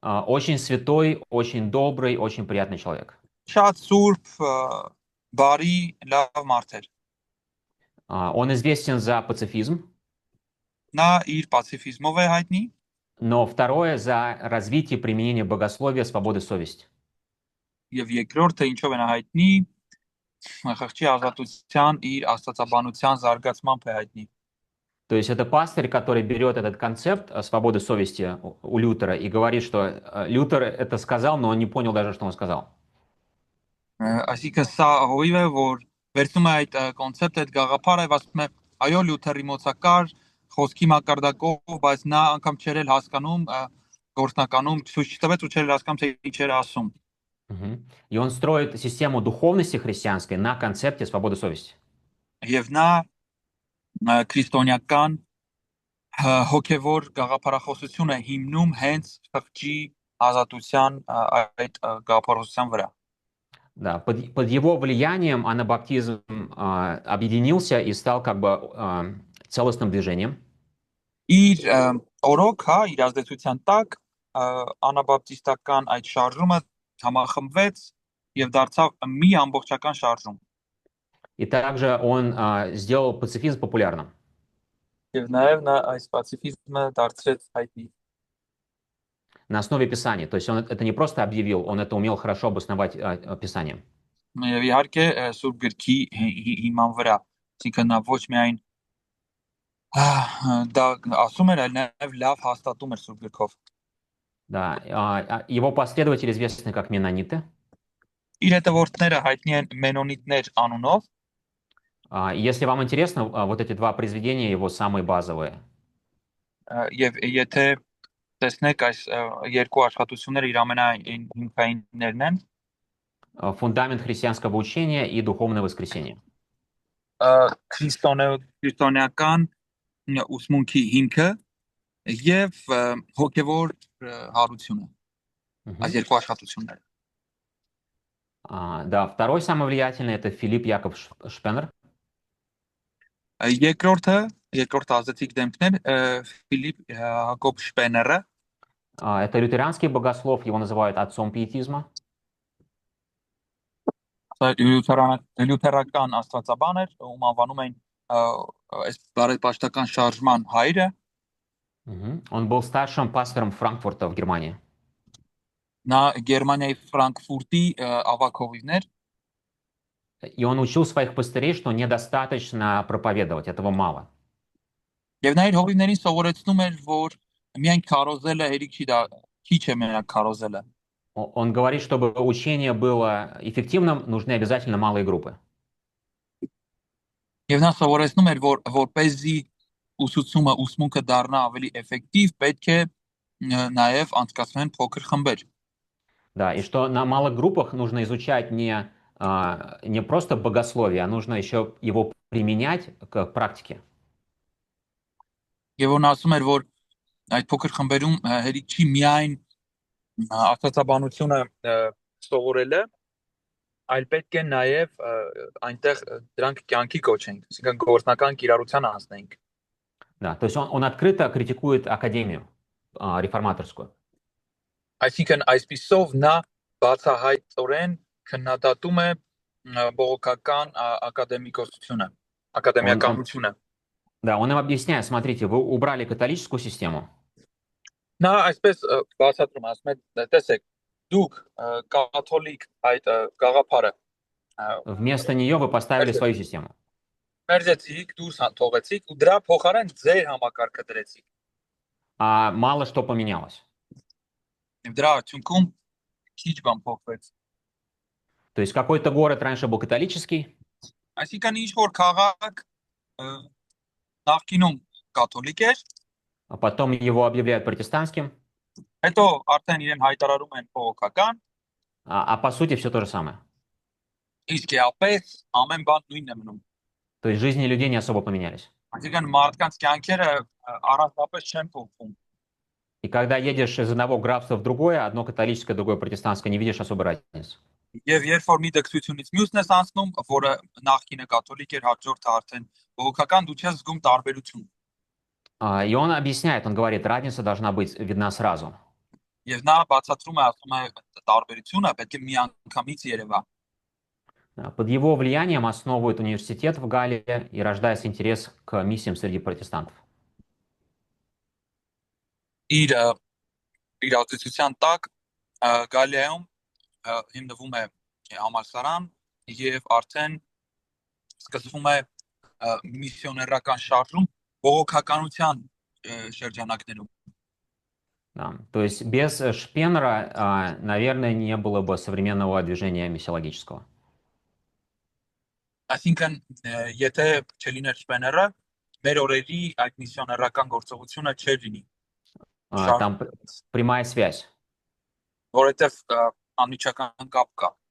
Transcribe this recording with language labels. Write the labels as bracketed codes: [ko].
[ru] Очень святой, очень добрый, очень приятный человек. [hy] Շատ սուրբ, բարի, լավ մարդ էր։ [ru] Он известен за пацифизм, [hy] Նա իր պացիֆիզմով է հայտնի, [ru] но второе — за развитие и применение богословия, свободы совести. [hy] եւ երկրորդը ինչով է նա հայտնի, խղճի ազատության իր աստվածաբանության զարգացմամբ է հայտնի։ [ru] То есть это пастырь, который берет этот концепт свободы совести у Лютера и говорит, что Лютер это сказал, но он не понял даже, что он сказал. [hy] Այսինքն սա հովիվ է, որ վերցնում է այդ կոնցեպտը, այդ գաղափարը եւ ասում է, այո, Լյութերի մոծակար խոսքի մակարդակով, բայց նա անգամ չէր էլ հասկանում գործնականում ցույց չտվեց ու չէր հասկանում թե ինչ էր ասում։ [ru] И он строит систему духовности христианской на концепте свободы совести. [hy] Եվ նա քրիստոնեական հոգևոր գաղափարախոսություն է հիմնում հենց խղճի ազատության այդ գաղափարախոսության վրա։ [ru] Да, под его влиянием анабаптизм объединился и стал как бы целостным движением. [hy] Իր օրոք, հա, իր ազդեցության տակ անաբապտիստական այդ շարժումը համախմբվեց եւ դարձավ մի ամբողջական շարժում։ [ru] И также он сделал пацифизм популярным. [hy] Եվ նաեւ նա այս պացիֆիզմը դարձրեց հայտնի։ [ru] На основе Писания. То есть он это не просто объявил, он это умел хорошо обосновать Писанием. [hy] Եվ իհարկե Սուրբ գրքի հիման վրա, այսինքն նա ոչ միայն դա ասում էր, այլ նաեւ լավ հաստատում էր Սուրբ գրքով։ [ru] Да, его последователи известны как меннониты. [hy] Իր հետևորդները հայտնի են մենոնիտներ անունով։ [ru] Если вам интересно, вот эти два произведения его самые базовые. [hy] Եվ եթե տեսնեք այս երկու աշխատությունները իր ամենահիմքայիններն են, [ru] Фундамент христианского учения и духовное воскресение. [hy] քրիստոնեական ուսմունքի հիմքը եւ հոգեվոր հարությունը։ Այս երկու աշխատությունները։ [ru] Да, второй самый влиятельный — это Филипп Яков Шпенер. [hy] Երկրորդ ազդեցիկ դեմքն է Ֆիլիպ Հակոբ Շպեները։ [ru] Это лютеранский богослов, его называют отцом пиетизма. [hy] Լյութերական աստվածաբան էր, ում անվանում են այս բարեպաշտական շարժման հայրը։ [ru] Он был старшим пастором Франкфурта в Германии. [hy] Նա Գերմանիայի Ֆրանկֆուրտի ավագ հովիվներ։ [ru] И он учил своих пастырей, что недостаточно проповедовать, этого мало. [hy] Եվ նա իր հովիվներին սովորեցնում էր, որ միայն քարոզելը հերիք չի դա քիչ է մենակ քարոզելը։ [ru] Он говорит, чтобы учение было эффективным, нужны обязательно малые группы. [hy] Եվ նա սովորեցնում էր, որ որպեսզի ուսմունքը դառնա ավելի էֆեկտիվ, պետք է նաև անցկացվեն փոքր խմբեր։ [ru] Да, и что на малых группах нужно изучать не просто богословие, а нужно еще его применять к практике. [hy] Եվ [ru] он [hy] ասում էր, որ այդ փոքր խմբերում հերիք չի միայն աստվածաբանությունը սովորելը, այլ պետք է նաև այնտեղ դրանք կյանքի կոչենք, այսինքն գործնական կիրառության անցնենք։ [ru] Да, то есть он открыто критикует академию реформаторскую. [hy] Այսինքն այսպիսով նա բացահայտորեն քննադատում է բողոքական ակադեմիկոսությունը, ակադեմիականությունը։ [ru] Да, он им объясняет, смотрите, вы убрали католическую систему. [hy] Նա այսպես բացատրում է, ասում է, տեսեք, դուք կաթոլիկ այդ գաղափարը [ru] Вместо нее вы поставили свою систему. [hy] մերձեցիք, դուրս թողեցիք ու դրա փոխարեն ձեր համակարգը դրեցիք։ [ru] А мало что поменялось. [hy] Եվ դրա արդյունքում քիչ բան փոխվեց։ [ru] То есть какой-то город раньше был католический, [hy] Այսինքն ինչ որ քաղաք նախկինում կաթոլիկ էր, [ru] а потом его объявляют протестантским, [hy] հետո արդեն իրեն հայտարարում են բողոքական, [ru] а по сути все то же самое. [hy] իսկ էապես ամեն բան նույնն է մնում։ [ru] То есть жизни людей не особо поменялись. [hy] Այսինքն մարդկանց կյանքերը առանձնապես չեն փոխվում։ [ru] И когда едешь из одного графства в другое, одно католическое, другое протестантское, не видишь особой разницы. [hy] Եվ երբ որ մի դեպքությունից մյուսն ես անցնում, որը նախկինը կաթոլիկ էր, հաջորդը արդեն բողոքական, դու չես զգում տարբերություն։ [ru] И он объясняет, он говорит, разница должна быть видна сразу. [hy] Եվ նա բացատրում է, ասում է, տարբերությունը պետք է միանգամից երևա։ [ru] Под его влиянием основывают университет в Галлии и рождается интерес к миссиям среди протестантов. [hy] Իր ազդեցության տակ Գալիայում հիմնվում է համալսարան եւ արդեն սկսվում է միսիոներական շարժում բողոքականության շրջանակներում։ [ru] Да. То есть без Шпеннера, наверное, не было бы современного движения миссиологического. [hy] Այսինքն եթե չլիներ Շպեները, մեր օրերի այդ միսիոներական գործողությունը չէր լինի։ [ru] Там прямая связь. [hy] Որովհետեւ անմիջական կապ կա։